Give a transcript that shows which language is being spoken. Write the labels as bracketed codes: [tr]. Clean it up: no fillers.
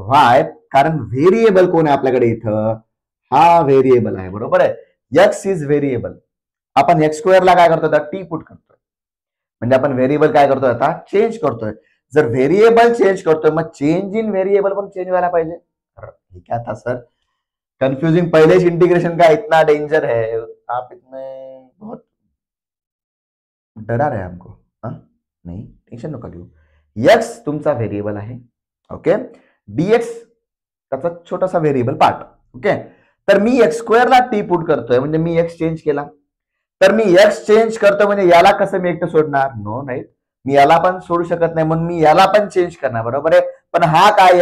[mr] Y, कारण variable कोण आहे आपल्याकडे इथं? हा व्हेरिएबल आहे, बरोबर आहे. [en] X is variable. [mr] आपण एक्स स्क्वेअरला काय करतोय? आता टी पुट करतोय म्हणजे आपण व्हेरिएबल काय करतोय? आता चेंज करतोय. जर व्हेरिएबल चेंज करतोय मग चेंज इन व्हेरिएबल पण चेंज व्हायला पाहिजे. [hi] ठीक है, था सर कंफ्यूजिंग. पहले इंटीग्रेशन का इतना डेंजर है, आप इसमें बहुत डरा रहे हमको. [mr] नाही, टेन्शन नका घेऊ. एक्स तुमचा व्हेरिएबल आहे. ओके, डीएक्स त्याचा छोटासा व्हेरिएबल पार्ट. ओके, तर मी एक्स स्क्वेअरला टी पुट करतोय म्हणजे मी एक्स चेंज केला. तर मी एक्स चेंज करतोय म्हणजे याला कसं मी एकटं सोडणार? नो, नाही, मी याला पण सोडू शकत नाही, म्हणून मी याला पण चेंज करणार, बरोबर आहे. पण हा काय?